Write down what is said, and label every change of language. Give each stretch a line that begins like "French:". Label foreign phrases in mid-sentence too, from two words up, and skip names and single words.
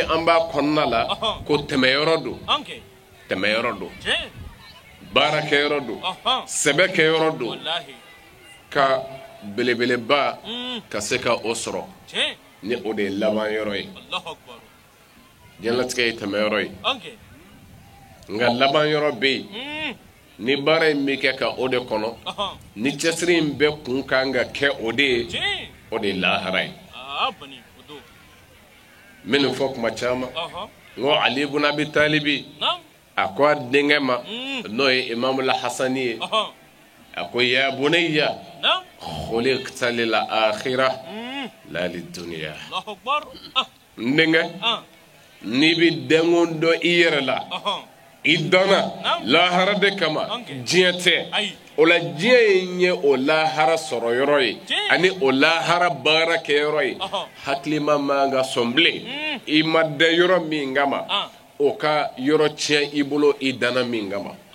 Bambara: an b'a kɔnɔna la ko tɛmɛyɔrɔ don tɛmɛyɔrɔ don baara kɛyɔrɔ don sɛbɛ kɛyɔrɔ don ka belebeleba ka se ka o sɔrɔ ni o de ye laban yɔrɔ ye diɲɛlatigɛ ye tɛmɛyɔrɔ ye nka laban yɔrɔ bɛ yen ni baara in bɛ kɛ ka o de kɔnɔ ni cɛsiri in bɛɛ kun kan ka kɛ o de ye lahara ye n bɛ nin fɔ kuma caman n ko Ali ibn Abi Talibi a ko a denkɛ ma n'o ye Imamul Hasani ye a ko
Arabic: يا بني خلقت للآخرة لا للدنيا
Bambara: n denkɛ n'i bɛ denko dɔn i yɛrɛ la idana lahara de kama diɲɛ tɛ o la diɲɛ ye ɲɛ o lahara sɔrɔ yɔrɔ ye ani o lahara baara kɛ yɔrɔ ye hakilima man ka sɔn bilen i ma dɛn yɔrɔ min kama o ka yɔrɔ tiɲɛ i bolo i dana min kama